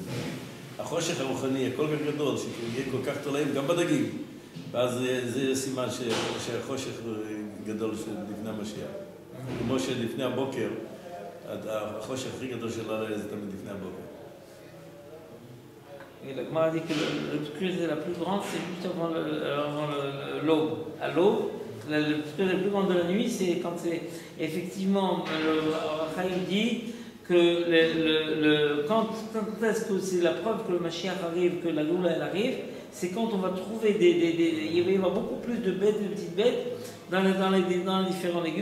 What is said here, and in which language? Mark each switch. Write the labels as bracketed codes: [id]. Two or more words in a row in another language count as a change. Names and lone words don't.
[he] החושך הרוחני יהיה כל כך גדול, שיהיה כל כך תולעים גם בדגים. ואז זה סימן שהחושך גדול לפני המשיח. כמו שלפני הבוקר, החושך הכי גדול של הלילה זה תמיד לפני הבוקר. [fr] Et la Gemara dit que l'obscurité la plus grande, c'est juste avant l'aube. À l'aube, l'obscurité la plus grande de la nuit, c'est quand c'est effectivement, le Chaim dit que quand est-ce que c'est la preuve que le Mashiach arrive, que la Goula elle arrive, c'est quand on va trouver il va y avoir beaucoup plus de bêtes, de petites bêtes dans les différents légumes.